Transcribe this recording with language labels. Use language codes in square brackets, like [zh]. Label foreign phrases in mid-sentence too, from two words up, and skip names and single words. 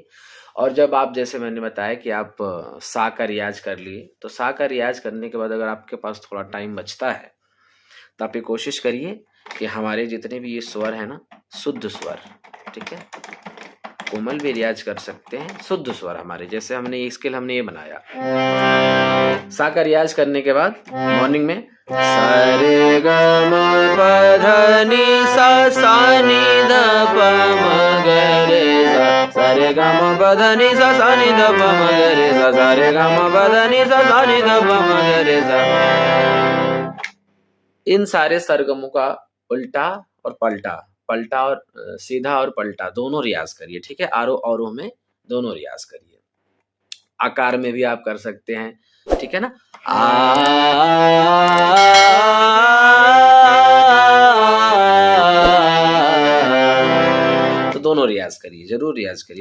[hi] और जब आप, जैसे मैंने बताया कि आप सा का रियाज कर लिए, तो सा का रियाज करने के बाद अगर आपके पास थोड़ा टाइम बचता है तो आप ये कोशिश करिए कि हमारे जितने भी ये स्वर है ना, शुद्ध स्वर, ठीक है, कोमल भी रियाज कर सकते हैं, शुद्ध स्वर हमारे, जैसे हमने ये स्केल हमने ये बनाया, सा का रियाज करने के बाद मॉर्निंग में सा रे ग म प ध नि सा सा नि ध प म ग रे सा रे ग म प ध नि सा सा नि ध प म ग रे सा रे ग म प ध नि सा सा नि ध प म ग रे सा। इन सारे सरगमों का उल्टा और पलटा, पलटा और सीधा और पलटा दोनों रियाज करिए। ठीक है, आरोह अवरोह में दोनों रियाज करिए। आकार में भी आप कर सकते हैं, ठीक है ना, तो दोनों रियाज करिए, जरूर रियाज करिए।